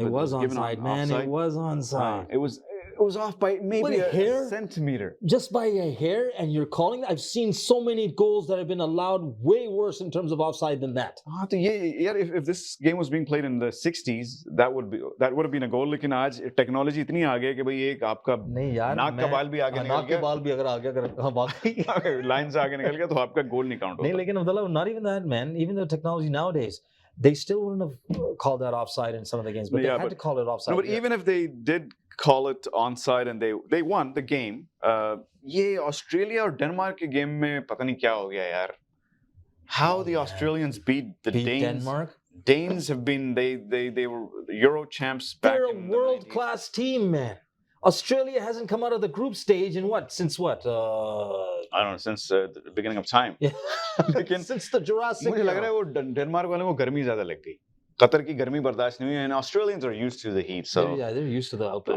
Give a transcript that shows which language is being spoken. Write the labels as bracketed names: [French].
[English] It was onside, man. It was onside. It was off by maybe a centimeter. Just by a hair, and you're calling that? I've seen so many goals that have been allowed way worse in terms of offside than that. Yeah, if this game was being played in the 60s, that would have been a goal. [Hindi] लेकिन आज technology इतनी आगे है कि भाई एक आपका नाक का बाल भी आगे निकल गया. नाक के बाल भी अगर आगे वाकई लाइन से आगे निकल गया तो आपका गोल नहीं काउंट होता. नहीं, लेकिन [English] Abdullah, not even that, man. Even the technology nowadays, they still wouldn't have called that offside in some of the games, but they had to call it offside. No, but even if they did call it onside and they won the game, [Hindi] ये Australia और Denmark के game में पता नहीं क्या हो गया यार. [English] How the Australians beat the Danes? Denmark? Danes have been they were the Euro champs back They're in a world-class team, man. Australia hasn't come out of the group stage in since what? I don't know, since the beginning of time. Yeah. Since the Jurassic. [Hindi] मुझे लग रहा है वो Denmark वालों को गर्मी ज़्यादा लग गई. कतर की गर्मी बर्दाश्त नहीं हुई, [English] and Australians are used to the heat, so they're used to the outback.